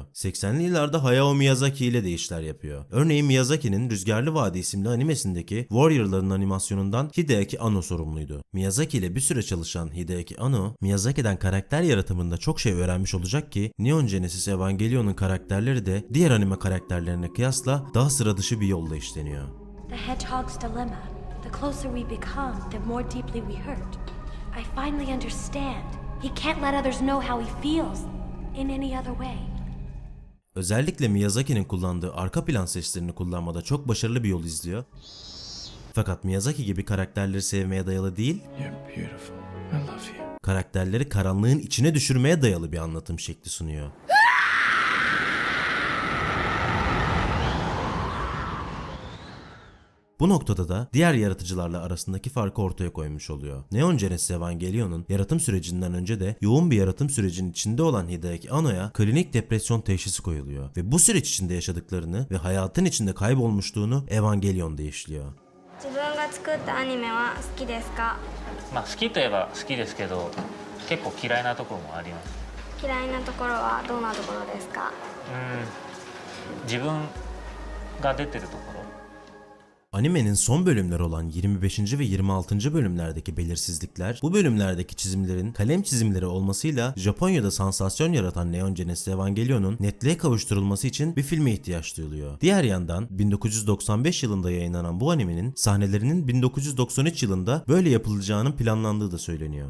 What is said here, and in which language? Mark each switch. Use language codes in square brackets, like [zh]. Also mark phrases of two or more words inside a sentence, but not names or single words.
[tr] 80'li yıllarda Hayao Miyazaki ile de işler yapıyor. Örneğin Miyazaki'nin Rüzgarlı Vadi isimli animesindeki Warrior'ların animasyonundan Hideaki Anno sorumluydu. Miyazaki ile bir süre çalışan Hideaki Anno, Miyazaki'den karakter yaratımında çok şey öğrenmiş olacak ki Neon Genesis Evangelion'un karakterleri de diğer anime karakterlerine kıyasla daha sıra dışı bir yolla işleniyor. [en] The hedgehog's dilemma. The closer we become, the more deeply we hurt. I finally understand. He can't let others know how he feels in any other way. [tr] Özellikle Miyazaki'nin kullandığı arka plan seslerini kullanmada çok başarılı bir yol izliyor. Fakat Miyazaki gibi karakterleri sevmeye dayalı değil, karakterleri karanlığın içine düşürmeye dayalı bir anlatım şekli sunuyor. Bu noktada da diğer yaratıcılarla arasındaki farkı ortaya koymuş oluyor. Neon Genesis Evangelion'un yaratım sürecinden önce de yoğun bir yaratım sürecinin içinde olan Hideaki Anno'ya klinik depresyon teşhisi koyuluyor ve bu süreç içinde yaşadıklarını ve hayatın içinde kaybolmuşluğunu Evangelion'da işliyor. [ja] 自分が作ったアニメは好きですか？まあ好きといえば好きですけど結構嫌いなところもあります。嫌いなところはどんなところですか？自分が出てるところ。 [tr] Animenin son bölümleri olan 25. ve 26. bölümlerdeki belirsizlikler, bu bölümlerdeki çizimlerin kalem çizimleri olmasıyla Japonya'da sansasyon yaratan Neon Genesis Evangelion'un netliğe kavuşturulması için bir filme ihtiyaç duyuluyor. Diğer yandan 1995 yılında yayınlanan bu animenin sahnelerinin 1993 yılında böyle yapılacağının planlandığı da söyleniyor.